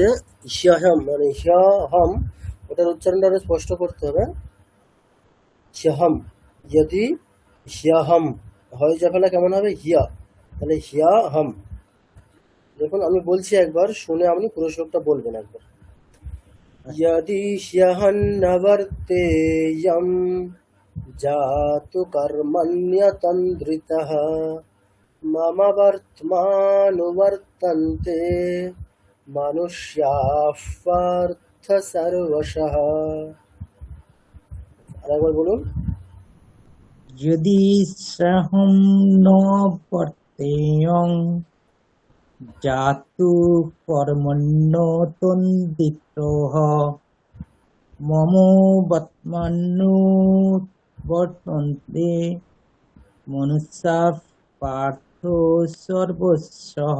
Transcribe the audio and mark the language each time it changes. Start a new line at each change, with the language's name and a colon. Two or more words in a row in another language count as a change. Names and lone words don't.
Bangla: হ্যাম মানে হ্যাম, ওটার উচ্চারণটা আরো স্পষ্ট করতে হবে। হ্যাম, যদি হ্যাম হয় যাবে কেমন হবে? হিয়া, তাহলে হ্যাম। দেখুন আমি বলছি একবার, শুনে আপনি পুরো শ্লোকটা বলবেন একবার।
Sanskrit: यदि ह्यहन्नवर्तेयं जातु कर्मण्यतन्द्रितः मम वर्त्मानुवर्तन्ते मनुष्याः पार्थ सर्वशः।
Bangla: আরেকবার বলুন।
Sanskrit: यदि सहं न वर्तेयं जातु कर्मण्य तन्दितः मम वर्तमानुवर्तन्ते मनुष्या पार्थ सर्वस्वः।